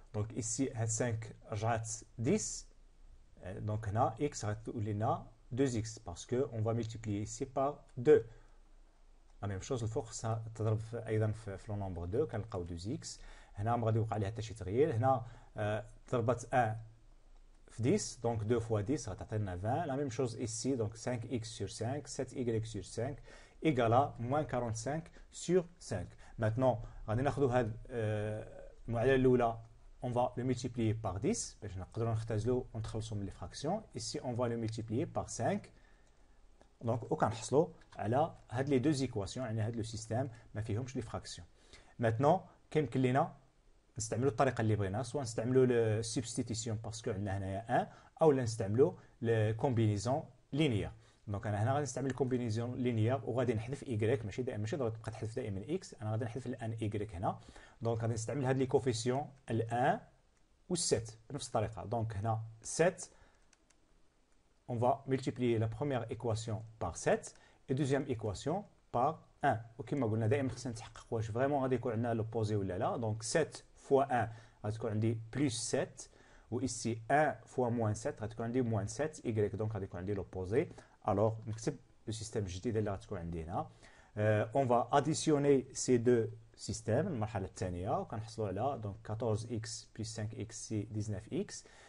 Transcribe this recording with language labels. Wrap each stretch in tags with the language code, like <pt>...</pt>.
<fr>donc ici 5 رجعت 10. donc هنا x غتولي لنا 2x parce que on va multiplier ici par 2.</fr> <ar>la même chose الفوق خصها تضرب ايضا في لو نومبر 2 كنلقاو 2x. هنا ما غادي يوقع عليها حتى شي تغيير. هنا ضربت 1 في 10 donc 2 fois 10 غتعطينا 20.</ar> <fr>la même chose ici donc 5x sur 5 7y sur 5 égale à moins 45 sur 5.</fr> <ar>maintenant غادي ناخذوا هاد المعادله الاولى on va le multiplier par 10 باش نقدروا نختزلوا ونتخلصوا من لي فراكسيون. ici on va le multiplier par 5 دونك وكنحصلوا على هاد لي دو زيكواسيون يعني هاد لو سيستيم ما فيهمش لي فراكسيون. maintenant كيمكن لينا نستعملوا الطريقه اللي بغينا، سواء نستعملوا لو سبستيتيسيون باسكو عندنا هنايا 1، او لا نستعملوا لو كومبينيزون لينيير. دونك انا هنا غادي نستعمل الكومبينيزون لينيير وغادي نحذف y، ماشي تبقى تحذف دائما x، انا غادي نحذف الان y هنا. دونك غادي نستعمل هاد لي كوفيسيون ال1 و7 بنفس الطريقه.</ar> <fr>دونك هنا 7 on va multiplier la première équation par 7 et deuxième équation par 1.</fr> <ar>وكما قلنا دائما خصنا نتحقق واش فريمون غادي يكون عندنا لوبوزي ولا لا. دونك 7 fois 1 غتكون عندي بلس 7، و ici 1 fois moins 7 غتكون عندي moins 7 y. دونك غادي يكون عندي لوبوزي. الوغ نكتب لو سيستيم الجديد اللي غتكون عندي هنا. اون فا اديسيوني سي دو سيستيم المرحله الثانيه وكنحصلوا على دونك 14x بلس 5x سي 19x.</ar>